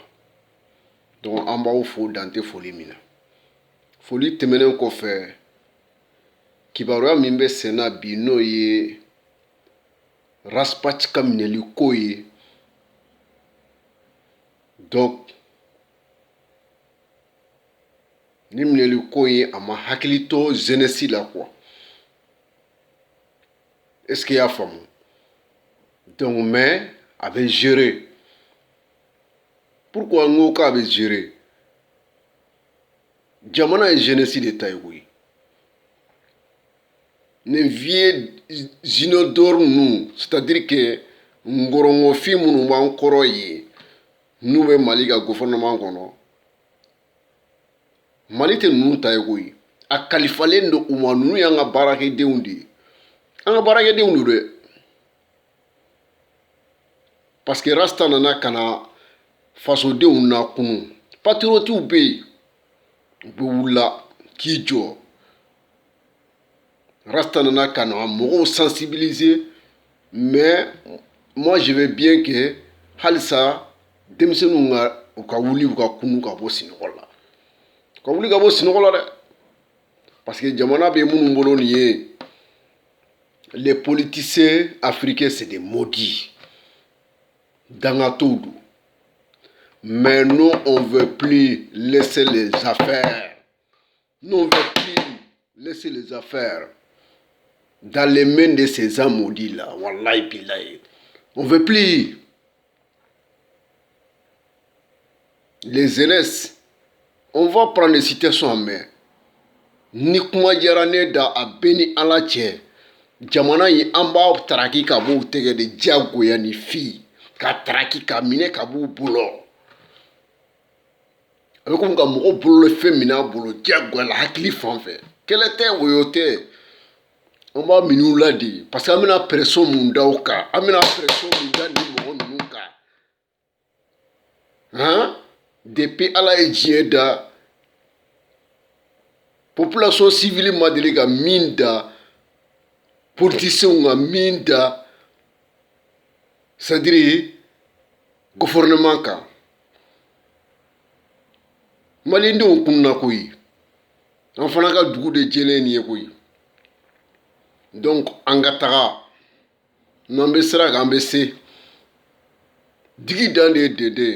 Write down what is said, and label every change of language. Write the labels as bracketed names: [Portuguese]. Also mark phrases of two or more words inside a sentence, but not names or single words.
[Bambara] Donc, an b'aw fo dan tɛ foli min na. Foli tɛmɛnen kɔfɛ, kibaruya min bɛ sen na bi n'o ye Raspac ka minɛli ko ye. Donc, ni minɛli ko ye a ma hakili to jeunesse la quoi. [French] Est-ce qu'il y a faamu? Donc, mais [Bambara] a bɛ [French] gérer. [Bambara] Pourquoi n ko k'a bɛ gérer? Jamana ye jeunesse de ta ye koyi. Nin vieux zinodore ninnu, [French] c'est-à-dire que [Bambara] ngɔrɔngɔfin minnu b'an kɔrɔ ye n'u bɛ Mali ka gouvernement kɔnɔ, Mali tɛ ninnu ta ye koyi. A kalifalen don u ma, ninnu y'an ka baarakɛdenw de ye. An ka baarakɛdenw don dɛ. [French] Parce que [Bambara] Rasta nana ka na fasodenw nakunu. Patriotiw bɛ yen, u bɛ wula k'i jɔ. Rasta nana ka na mɔgɔw sensibiliser, [French] mais moi je veux bien que [Bambara] halisa denmisɛnninw ka wuli u ka kunu ka bɔ sinɔgɔ la. Ka wuli ka bɔ sinɔgɔ la dɛ. [French] Parce que [Bambara] jamana bɛ minnu bolo nin ye, [French] les politiciens africains c'est des maudits. [Bambara] Dangatɔw don. [French] Mais nous on veut plus laisser les affaires. Nous on veut plus laisser les affaires dans les mains de ces hommes maudits là. [Arabic] Wallahi billahi. [French] On veut plus. Les jeunesses, on va prendre les situations en main. [Bambara] Ni kuma diyara ne da a bɛɛ ni Ala cɛ, jamana in an b'a taraki ka b'u tɛgɛ de diyagoya ni fi, ka taraki ka minɛ ka b'u bolo. A bɛ komi ka mɔgɔ bolo fɛn minɛ a bolo diyagoya la hakili fan fɛ. Kɛlɛ tɛ woyo tɛ. An b'a minɛ u la de, [French] parce que [Bambara] an bɛna pression mun da u kan, an bɛna pression mun da ni mɔgɔ ninnu kan. Hein? Depuis Ala ye diɲɛ da, [French] population civile [Bambara] ma deli ka min da, politiciens ka min da, c'est-à-dire gouvernement kan. Malidenw kunna koyi. An fana ka dugu de jɛlen nin ye koyi. Donc an ka taga, n'an bɛ sira kan an bɛ se. Digi dan de ye deden.